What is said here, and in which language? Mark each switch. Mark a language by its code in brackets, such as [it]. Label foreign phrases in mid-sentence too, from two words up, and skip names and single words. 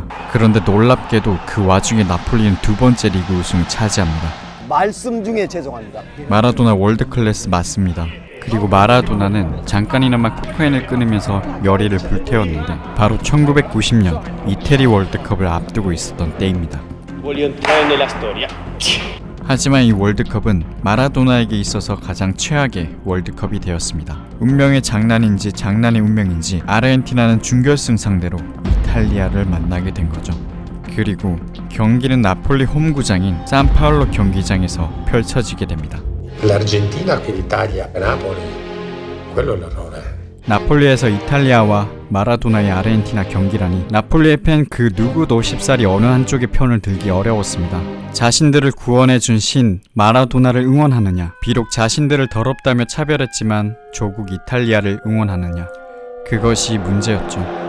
[ko] 그런데 놀랍게도 그 와중에 나폴리는 두 번째 리그 우승을 차지합니다. 말씀 중에 죄송합니다. 마라도나 월드클래스 맞습니다. 그리고 마라도나는 잠깐이나마 코카인을 끊으면서 열의를 불태웠는데 바로 1990년 이태리 월드컵을 앞두고 있었던 때입니다. [it] Voglio entrare nella storia. [ko] 하지만 이 월드컵은 마라도나에게 있어서 가장 최악의 월드컵이 되었습니다. 운명의 장난인지 장난의 운명인지 아르헨티나는 준결승 상대로 이탈리아를 만나게 된 거죠. 그리고 경기는 나폴리 홈구장인 산파울로 경기장에서 펼쳐지게 됩니다. [it] L'Argentina che l'Italia a Napoli, quello è l'errore. [ko] 나폴리에서 이탈리아와 마라도나의 아르헨티나 경기라니 나폴리의 팬 그 누구도 쉽사리 어느 한쪽의 편을 들기 어려웠습니다. 자신들을 구원해준 신 마라도나를 응원하느냐, 비록 자신들을 더럽다며 차별했지만 조국 이탈리아를 응원하느냐, 그것이 문제였죠.